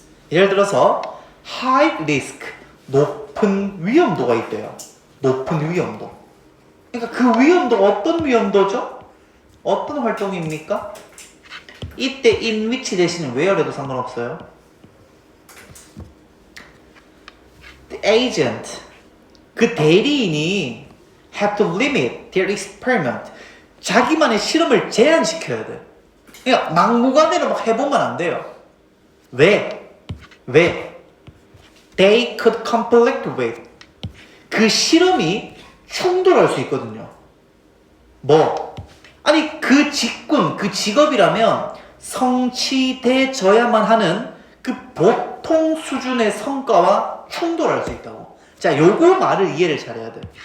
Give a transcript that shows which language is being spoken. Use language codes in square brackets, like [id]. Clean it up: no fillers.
[ko] 예를 들어서 [en] high risk, [ko] 높은 위험도가 있대요. 높은 위험도. 그러니까 그 위험도가 어떤 위험도죠? 어떤 활동입니까? 이때 in which 대신에 where에도 상관없어요. [en] The agent, [ko] 그 대리인이 [en] have to limit their experiment. [ko] 자기만의 실험을 제한시켜야 돼. 그러니까 막무가내로 막 해보면 안 돼요. 왜? [en] They could conflict with. [ko] 그 실험이 충돌할 수 있거든요. 뭐? 아니 그 직군, 그 직업이라면 성취돼져야만 하는 그 보통 수준의 성과와 충돌할 수 있다고. 자, 요거 말을 이해를 잘해야 돼.